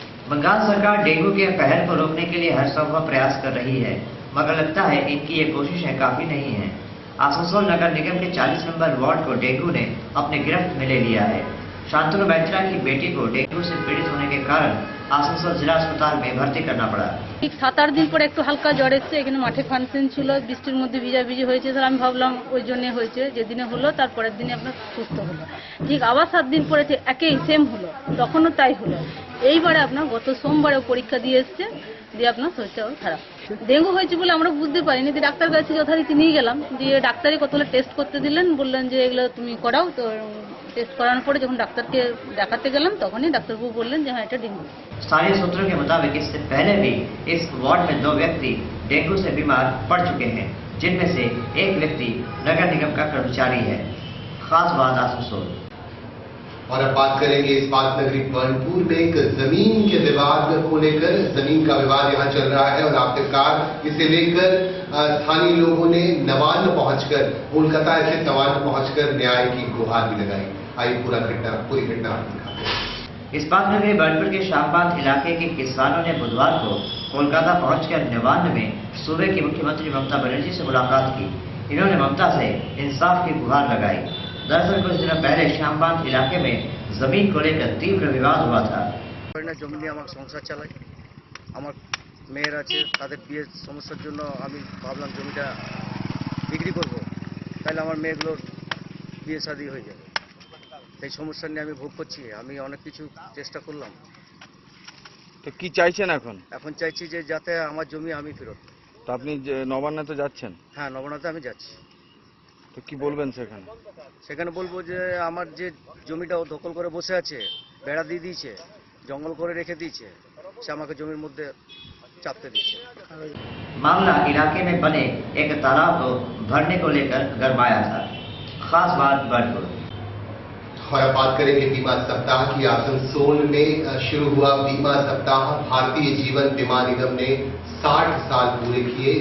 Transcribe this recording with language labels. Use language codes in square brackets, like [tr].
[hi] बंगाल सरकार डेंगू के कहर को रोकने के लिए हर संभव प्रयास कर रही है, मगर लगता है इनकी ये कोशिशें काफी नहीं हैं। आसनसोल नगर निगम के 40 नंबर वार्ड को डेंगू ने अपने गिरफ्त में ले लिया है। शांतनु बैतरा की बेटी को डेंगू से पीड़ित होने के कारण आसनसोल जिला अस्पताल में भर्ती करना पड़ा। [bn] ঠিক 7-8 দিন পরে একটু হালকা জ্বর এসেছে, এখানে মাঠে ফাংশন ছিল, বৃষ্টির মধ্যে ভিজাভিজি হয়েছে, স্যার আমি ভাবলাম ওই জন্য হয়েছে, যেদিনে হলো তারপরের দিনে আপনার সুস্থ হলো। ঠিক আবার 7 দিন পরে একই সেম হলো, তখনও তাই হলো। এইবারে আপনার গত সোমবারে পরীক্ষা দিয়ে এসছে, দিয়ে আপনার শরীরটা খারাপ। ডেঙ্গু হয়েছে বলে আমরা বুঝতে পারিনি, দিয়ে ডাক্তার কাছে যথারীতি নিয়ে গেলাম, দিয়ে ডাক্তারই কতগুলো টেস্ট করতে দিলেন, বললেন যে এগুলো তুমি করাও। তো টেস্ট করানোর পরে যখন ডাক্তারকে দেখাতে গেলাম তখনই ডাক্তারবাবু বললেন যে হ্যাঁ এটা ডেঙ্গু। [hi] स्थानीय सूत्रों के मुताबिक इससे पहले भी इस वार्ड में 2 व्यक्ति डेंगू से बीमार पड़ चुके हैं, जिनमें से एक व्यक्ति नगर निगम का कर्मचारी है। खास बात आसनसोल। और अब बात करेंगे इस बात नगरी बर्नपुर में एक जमीन के विवाद को लेकर। जमीन का विवाद यहाँ चल रहा है और आखिरकार इसे लेकर स्थानीय लोगों ने नवान्न पहुंचकर, कोलकाता स्थित नवान्न पहुंचकर न्याय की गुहार भी लगाई। आइए पूरी घटना दिखाते हैं। इस बात नगरी बर्नपुर के शाहबाद इलाके के किसानों ने बुधवार को कोलकाता पहुंचकर नवान्न में सूबे की मुख्यमंत्री ममता बनर्जी से मुलाकात की। इन्होंने ममता से इंसाफ की गुहार लगाई। दरअसल कुछ दिनों पहले शाहबाद इलाके में जमीन को लेकर तीव्र विवाद हुआ था। [bn] জমি নিয়ে আমার সংসার চালাই, আমার মেয়ের আছে, তাদের বিয়ের সমস্যার জন্য আমি ভাবলাম জমিটা বিক্রি করব, তাহলে আমার মেয়েগুলোর বিয়ে শাদী হয়ে যাবে। এই সমস্যা নিয়ে আমি ভোগ করছি, আমি অনেক কিছু চেষ্টা করলাম। তো কি চাইছেন এখন? এখন চাইছি যে যাতে আমার জমি আমি ফেরত। তো আপনি নবান্নে তো যাচ্ছেন? হ্যাঁ, নবান্নতে আমি যাচ্ছি। তো কি বলবেন সেখানে? সেখানে বলবো যে আমার যে জমিটা ও দখল করে বসে আছে, বেড়া দিয়ে দিয়েছে, জঙ্গল করে রেখে দিয়েছে, সে আমাকে জমির মধ্যে চাপতে দিচ্ছে। [hi] मामला इलाके में बने एक तालाब को भरने को लेकर गरमाया था। खास बात बर्नपुर। और अब बात करेंगे बीमा सप्ताह की। आसनसोल में शुरू हुआ बीमा सप्ताह। भारतीय जीवन बीमा निगम ने 60 साल पूरे किए।